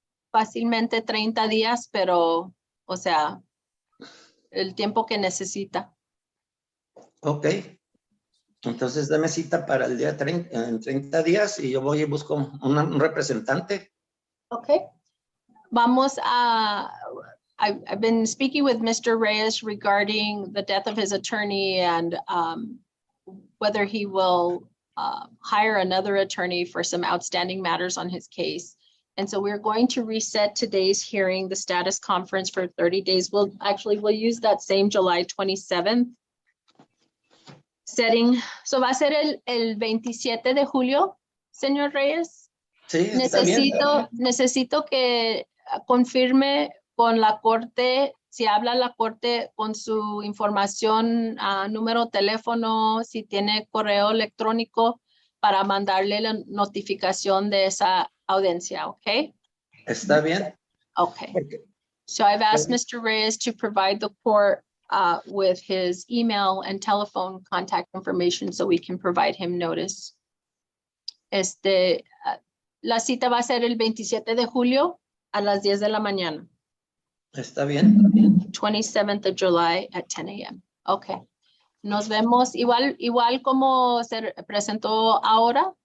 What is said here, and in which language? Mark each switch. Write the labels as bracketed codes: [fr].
[es] Fácilmente 30 días, pero, o sea, el tiempo que necesita. Ok. Entonces, dame cita para el día 30, en 30 días y yo voy y busco un representante. Ok. Vamos a... [en] I've been speaking with Mr. Reyes regarding the death of his attorney and whether he will hire another attorney for some outstanding matters on his case. And so we're going to reset today's hearing, the status conference for 30 days. We'll use that same July 27th setting. [es] So va a ser el 27 de julio, señor Reyes. Sí, está bien. Necesito que confirme con la corte, si habla la corte con su información, número, teléfono, si tiene correo electrónico para mandarle la notificación de esa audiencia, ¿ok? Está bien. [en] Okay. [es] Porque, [en] So I've asked Mr. Reyes to provide the court with his email and telephone contact information so we can provide him notice. [es] La cita va a ser el 27 de julio a las 10 de la mañana. está bien. [en] 27th of July at 10 a.m. [es] Okay. Nos vemos igual como se presentó ahora.